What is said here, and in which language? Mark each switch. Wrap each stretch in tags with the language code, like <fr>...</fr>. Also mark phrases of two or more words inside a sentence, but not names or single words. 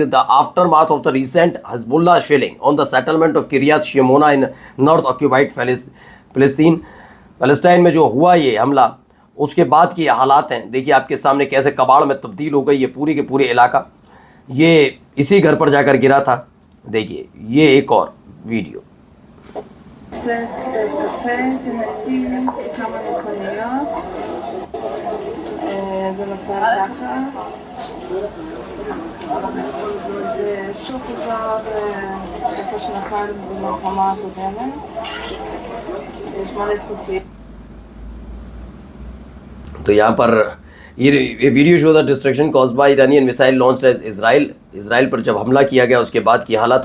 <en>The aftermath of the recent Hezbollah shelling on the settlement of Kiryat Shmona in North Occupied Palestine</en> <hi>में जो हुआ ये हमला, उसके बाद की हालात हैं देखिए आपके सामने, कैसे कबाड़ में तब्दील हो गई ये पूरी के पूरे इलाका। ये इसी घर पर जाकर गिरा था। देखिए ये एक और वीडियो।</hi> <he>זה נופל ככה, זה שוב חוזר איפה שנפל במלחמה הקודמת, יש מלא זכוכים।</he> <hi>तो यहाँ पर ये वीडियो</hi> <en>show the destruction caused by Iranian missile launched at Israel</en> <hi>पर जब हमला किया गया उसके बाद की हालत।</hi>